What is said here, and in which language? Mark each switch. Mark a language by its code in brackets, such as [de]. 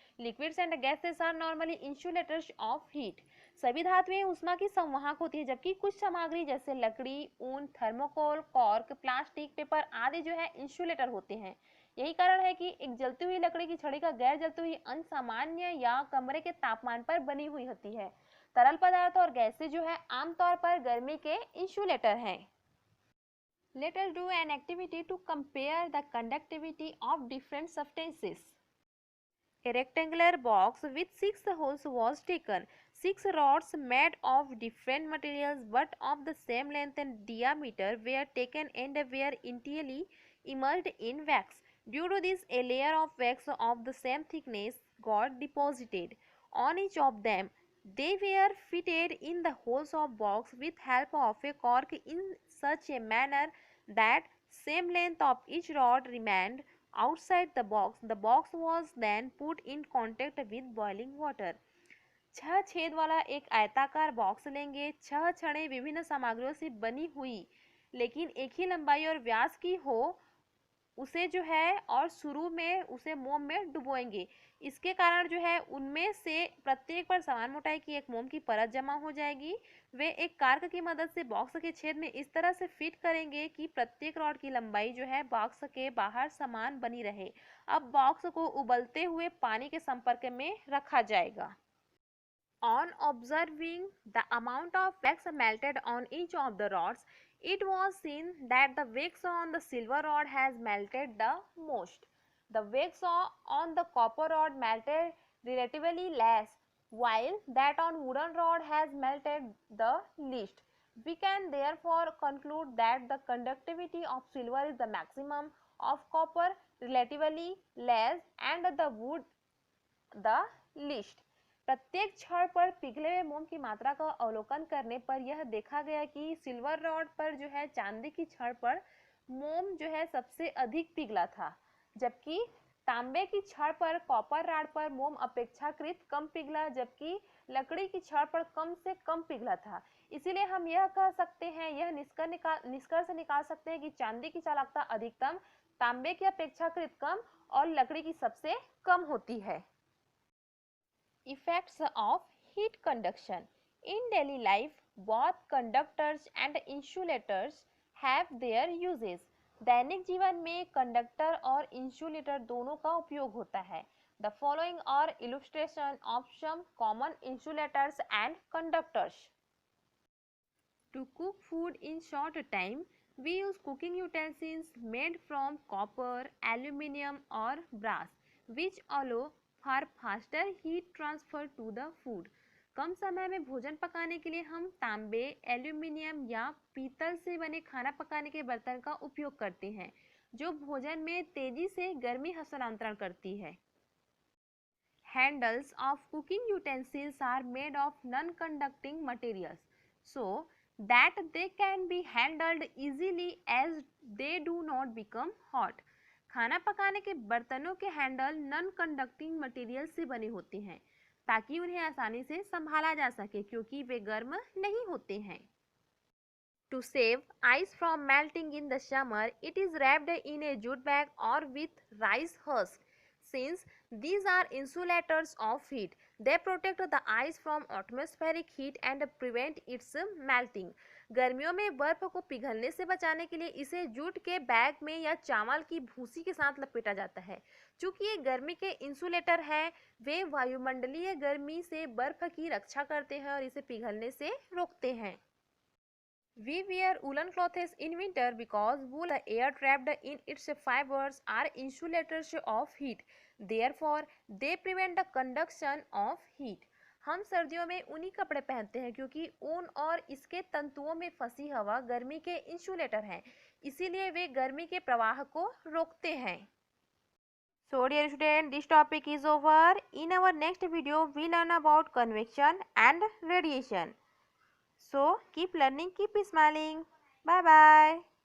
[en] Liquids and gases are normally insulators of heat. [hi] सभी धातुएं ऊष्मा की संवाहक होती है जबकि कुछ सामग्री जैसे लकड़ी, ऊन, थर्मोकोल, कॉर्क, प्लास्टिक, पेपर आदि जो है इंसुलेटर होते हैं. यही कारण है कि एक जलती हुई लकड़ी की छड़ी का गैर जलती हुई अंश सामान्य या कमरे के तापमान पर बनी हुई होती है तरल पदार्थ और गैसें जो है आमतौर पर गर्मी के इंसुलेटर हैं। [en] Let us do an activity to compare the conductivity of different substances. A rectangular box with 6 holes was taken. 6 rods made of different materials but of the same length and diameter were taken and were entirely immersed in wax. Due to this, a layer of wax of the same thickness got deposited on each of them. They were fitted in the holes of box with help of a cork in such a manner that same length of each rod remained outside the box. The box was then put in contact with boiling water. [hi] 6 छेद वाला एक आयताकार box लेंगे। 6 छड़ें विभिन्न सामग्रियों से बनी हुई लेकिन एक ही लंबाई और व्यास की हो उसे जो है और शुरू में उसे मोम में डुबोएंगे। इसके कारण जो है उनमें से प्रत्येक पर समान मोटाई की एक मोम की परत जमा हो जाएगी। वे एक कार्क की मदद से बॉक्स के छेद में इस तरह से फिट करेंगे कि प्रत्येक रॉड की लंबाई जो है बॉक्स के बाहर समान बनी रहे। अब बॉक्स को उबलते हुए पानी के संपर्क में रखा जाएगा। [en] On observing the amount of wax melted on each of the rods, it was seen that the wax on the silver rod has melted the most. The wax on the copper rod melted relatively less, while that on wooden rod has melted the least. We can therefore conclude that the conductivity of silver is the maximum, of copper relatively less, and the wood the least. [hi] प्रत्येक छड़ पर पिघले हुए मोम की मात्रा का अवलोकन करने पर यह देखा गया कि सिल्वर रॉड पर जो है चांदी की छड़ पर मोम जो है सबसे अधिक पिघला था, जबकि तांबे की छड़ पर कॉपर रॉड पर मोम अपेक्षाकृत कम पिघला, जबकि लकड़ी की छड़ पर कम से कम पिघला था। इसीलिए हम यह कह सकते हैं, यह निष्कर्ष निकाल सकते हैं कि चांदी की चालकता अधिकतम, तांबे की अपेक्षाकृत कम और लकड़ी की सबसे कम होती है। [en] Effects of heat conduction. In daily life, both conductors and insulators have their uses. [hi] दैनिक जीवन में कंडक्टर और इंसुलेटर दोनों का उपयोग होता है। [en] The following are illustration of some common insulators and conductors. To cook food in short time, we use cooking utensils made from copper, aluminum or brass, which allow for faster heat transfer to the food. [hi] कम समय में भोजन पकाने के लिए हम तांबे, aluminium या पीतल से बने खाना पकाने के बर्तन का उपयोग करते हैं, जो भोजन में तेजी से गर्मी हस्तांतरण करती है। [en] Handles of cooking utensils are made of non-conducting materials, so that they can be handled easily as they do not become hot. [hi] खाना पकाने के बर्तनों के हैंडल [en] non conducting material [hi] से बने होते हैं ताकि उन्हें आसानी से संभाला जा सके क्योंकि वे गर्म नहीं होते हैं। [en] To save ice from melting in the summer, it is wrapped in a jute bag or with rice husk. Since these are insulators of heat, they protect the ice from atmospheric heat and prevent its melting. [hi] गर्मियों में बर्फ को पिघलने से बचाने के लिए इसे जूट के बैग में या चावल की भूसी के साथ लपेटा जाता है। चूंकि ये गर्मी के इंसुलेटर हैं, वे वायुमंडलीय गर्मी से बर्फ की रक्षा करते हैं और इसे पिघलने से रोकते हैं। [en] We wear woolen clothes in winter because wool, the air trapped in its fibers, are insulators of heat. Therefore, they prevent the conduction of heat. [hi] हम सर्दियों में ऊनी कपड़े पहनते हैं क्योंकि ऊन और इसके तंतुओं में फंसी हवा गर्मी के इंसुलेटर हैं, इसीलिए वे गर्मी के प्रवाह को रोकते हैं। [en] So dear student, this topic is over. In our next video, we learn about convection and radiation. So keep learning, keep smiling. Bye bye.